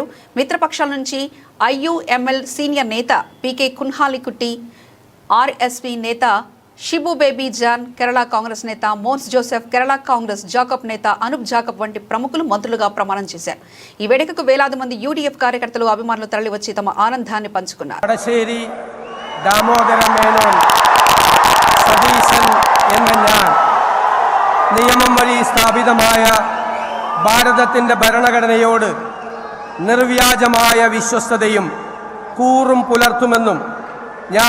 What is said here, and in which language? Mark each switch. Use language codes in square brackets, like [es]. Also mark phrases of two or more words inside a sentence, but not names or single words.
[te] మిత్రపక్షాల నుంచి ఐయుఎంఎల్ సీనియర్ నేత పీకే కున్హాలికుట్టి, ఆర్ఎస్పీ నేత షిబు బేబీ జాన్, కేరళ కాంగ్రెస్ నేత మోన్స్ జోసెఫ్, కేరళ కాంగ్రెస్ జాకబ్ నేత అనూప్ జాకబ్ వంటి ప్రముఖులు మంత్రులుగా ప్రమాణం చేశారు. ఈ వేడుకకు వేలాది మంది యూడీఎఫ్ కార్యకర్తలు, అభిమానులు తరలివచ్చి తమ ఆనందాన్ని పంచుకున్నారు. [ml] നിയമം വഴി സ്ഥാപിതമായ ഭാരതത്തിന്റെ ഭരണഘടനയോട് നിർവ്യാജമായ വിശ്വസ്തതയും കൂറും പുലർത്തുമെന്നും ഞാൻ